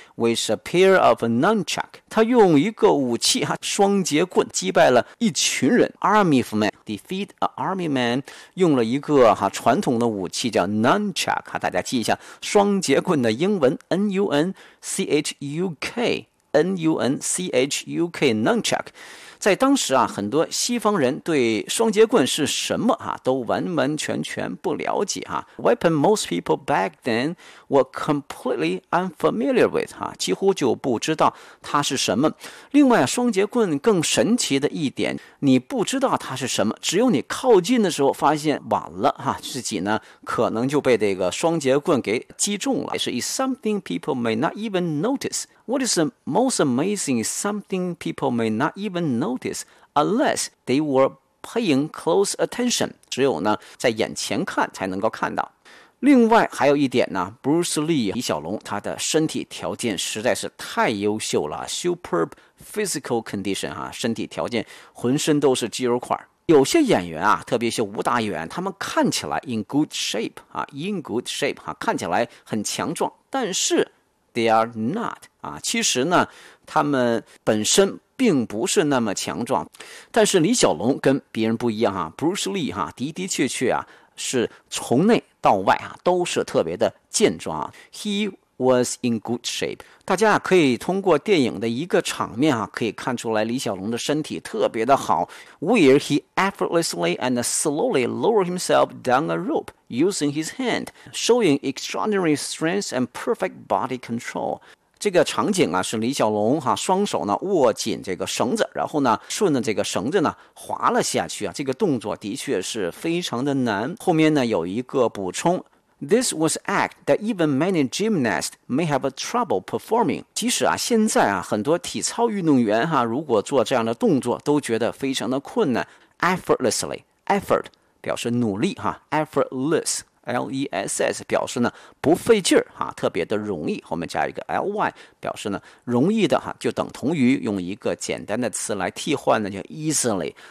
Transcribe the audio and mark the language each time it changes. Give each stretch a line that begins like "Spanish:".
Chinese: with a pair of nunchuck， 他用一个武器哈，双节棍击败了一群人，
English: army of man， defeat an army man，
Chinese: 用了一个哈传统的武器叫 nunchuck， 大家记一下双节棍的英文 nunchuck N-U-N-C-H-U-K Nunchuck。在当时啊，很多西方人对双节棍是什么啊都完完全全不了解啊。
English: Weapon most people back then were completely unfamiliar with
Chinese: 啊，几乎就不知道它是什么。另外啊，双节棍更神奇的一点，你不知道它是什么，只有你靠近的时候发现晚了啊，自己呢可能就被这个双节棍给击中了。
English: It's something people may not even noticeWhat is the most amazing is something people may not even notice unless they were paying close attention.
Chinese: 只有呢在眼前看才能够看到。另外还有一点呢， Bruce Lee 李小龙他的身体条件实在是太优秀了，
English: Superb physical condition、
Chinese: 啊、身体条件浑身都是肌肉块。有些演员啊，特别是武打演员，他们看起来
English: in good shape、
Chinese: 啊、看起来很强壮，但是
English: They are not、
Chinese: 啊、其实呢他们本身并不是那么强壮，但是李小龙跟别人不一样、啊、Bruce Lee、啊、的的确确、啊、是从内到外、啊、都是特别的健壮、啊、
English: He was in good shape。
Chinese: 大家可以通过电影的一个场面、啊、可以看出来李小龙的身体特别的好。
English: Where he effortlessly and slowly lowered himself down a ropeusing his hand, showing extraordinary strength and perfect body control.
Chinese: 这个场景啊是李小龙哈、啊、双手呢握紧这个绳子，然后呢顺着这个绳子呢滑了下去啊，这个动作的确是非常的难。后面呢有一个补充，
English: This was act that even many gymnasts may have trouble performing.
Chinese: 即使啊现在啊很多体操运动员哈、啊、如果做这样的动作都觉得非常的困难。 effortlessly,effort,表示努力哈 ，effortless L-E-S-S 表示呢不费劲儿哈，特别的容易。后面加一个 L-Y 表示呢容易的哈，就等同于用一个简单的词来替换呢叫 easily。